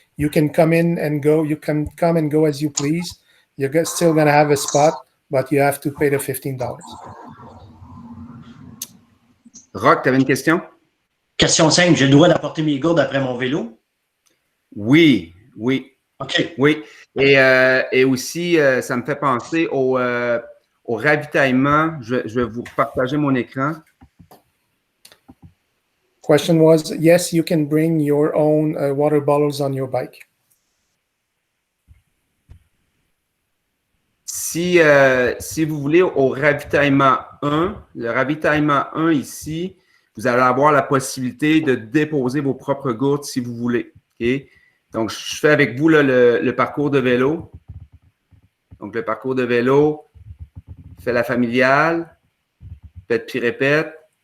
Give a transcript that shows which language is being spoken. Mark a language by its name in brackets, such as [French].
[English] You can come in and go. You can come and go as you please. You're still going to have a spot, but you have to pay the $15. [French] Rock, tu avais une question? Question simple, j'ai le droit d'apporter mes gourdes après mon vélo? Oui, oui. OK. Oui. Et aussi, ça me fait penser au ravitaillement. Je vais vous partager mon écran. [English] Question was, yes, you can bring your own water bottles on your bike. [French] Si vous voulez, au ravitaillement 1, le ravitaillement 1 ici, vous allez avoir la possibilité de déposer vos propres gourdes si vous voulez. Okay? Donc, je fais avec vous là, le parcours de vélo. Donc, le parcours de vélo, fait la familiale, pète puis répète.